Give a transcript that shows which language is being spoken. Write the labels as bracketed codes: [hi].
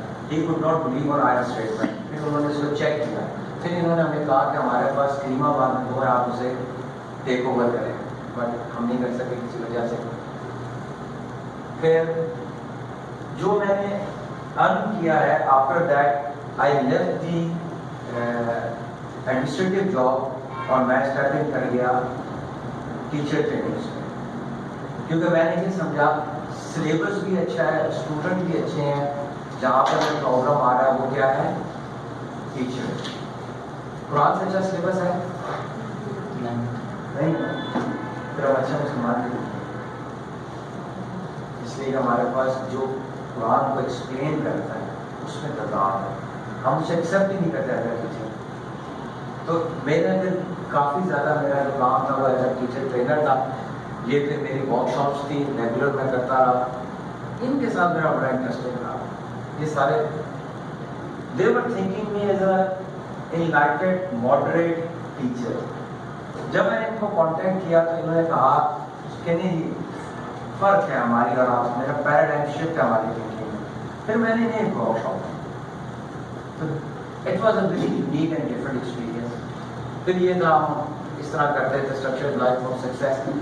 [en] He could not believe on our statement. [ur] پھر انہوں نے اس کو چیک کیا. پھر انہوں نے ہمیں کہا کہ ہمارے پاس کریم آباد میں 2 ہے, آپ اسے ٹیک اوور کریں. بٹ ہم نہیں کر سکے کسی وجہ سے. پھر جو میں نے ارن کیا ہے [en] after that I left the administrative job [ur] اور میں اسٹارٹنگ کر گیا ٹیچر ٹریننگس میں. کیونکہ میں نے یہ سمجھا سلیبس بھی اچھا ہے, اسٹوڈنٹ بھی اچھے ہیں. جہاں پر پرابلم آ رہا ہے وہ کیا ہے, ٹیچر. قرآن سے اچھا سلیبس ہے نہیں, پھر ہم اچھا مسلمان نہیں. اس لیے ہمارے پاس جو قرآن کو ایکسپلین کرتا ہے اس میں تضاد ہے, ہم اسے ایکسیپٹ ہی نہیں کرتے اگر ٹیچر. تو میرا پھر کافی زیادہ میرا جو کام تھا وہ ایز اے ٹیچر ٹرینر تھا. یہ پھر میری ورک شاپس تھی ریگولر میں کرتا رہا. ان کے ساتھ میرا بڑا انٹرسٹنگ رہا. یہ سارے [en] they were thinking me as a enlightened moderate teacher. [ur] جب میں نے ان کو کانٹیکٹ کیا تو انہوں نے کہا کہ نہیں فرق ہے ہماری اور آپ, میرا پیراڈائم شفٹ ہے ہماری تھنکنگ میں. پھر میں نے انہیں ورک شاپ تو [en] It was a very unique and different experience. [ur] پھر یہ تھا ہم اس طرح کرتے تھے اسٹرکچرڈ لائف آف سکسیس.